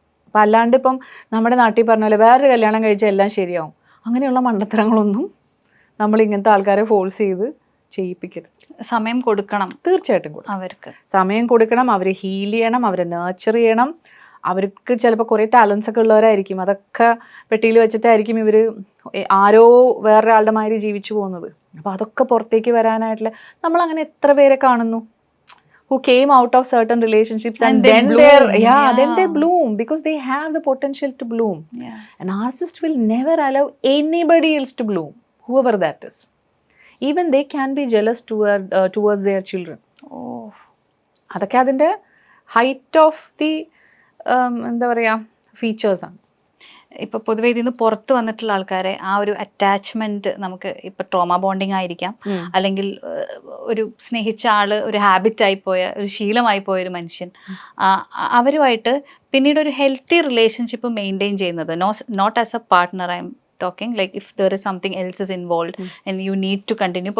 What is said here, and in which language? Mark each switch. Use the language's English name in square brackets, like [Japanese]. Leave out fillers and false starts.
[Malayalam] അപ്പം അല്ലാണ്ട് ഇപ്പം നമ്മുടെ നാട്ടിൽ പറഞ്ഞ പോലെ വേറൊരു കല്യാണം കഴിച്ചാൽ എല്ലാം ശരിയാവും, അങ്ങനെയുള്ള മണ്ടത്തരങ്ങളൊന്നും നമ്മൾ ഇങ്ങനത്തെ ആൾക്കാരെ ഫോഴ്സ് ചെയ്ത് ചെയ്യിപ്പിക്കരുത്. സമയം കൊടുക്കണം, തീർച്ചയായിട്ടും കൊടുക്കണം. അവർക്ക് സമയം കൊടുക്കണം, അവരെ ഹീൽ ചെയ്യണം, അവരെ നേർച്ചർ ചെയ്യണം. അവർക്ക് ചിലപ്പോൾ കുറേ ടാലൻസ് ഒക്കെ ഉള്ളവരായിരിക്കും, അതൊക്കെ പെട്ടിയിൽ വെച്ചിട്ടായിരിക്കും ഇവർ ആരോ വേറൊരാളുടെ മാതിരി ജീവിച്ചു പോകുന്നത്. അപ്പോൾ അതൊക്കെ പുറത്തേക്ക് വരാനായിട്ടുള്ള നമ്മളങ്ങനെ എത്ര പേരെ കാണുന്നു [English] who came out of certain relationships and then they bloom because they have the potential to bloom. A narcissist will never allow anybody else to bloom, whoever that is. Even they can be jealous towards their children. [Malayalam] അതൊക്കെ അതിൻ്റെ height of the എന്താ പറയുക features ആണ്. ഇപ്പോൾ പൊതുവേ ഇതിൽ നിന്ന് പുറത്ത് വന്നിട്ടുള്ള ആൾക്കാരെ ആ ഒരു അറ്റാച്ച്മെന്റ് നമുക്ക് ഇപ്പോൾ ട്രോമ ബോണ്ടിങ് ആയിരിക്കാം, അല്ലെങ്കിൽ ഒരു സ്നേഹിച്ച ആള് ഒരു ഹാബിറ്റായി പോയ, ഒരു ശീലമായി പോയ ഒരു മനുഷ്യൻ, അവരുമായിട്ട് പിന്നീട് ഒരു ഹെൽത്തി റിലേഷൻഷിപ്പ് മെയിൻറ്റെയിൻ ചെയ്യുന്നത്, [English] Not as a partner I'm talking, like if there is something else is involve and you need to continue.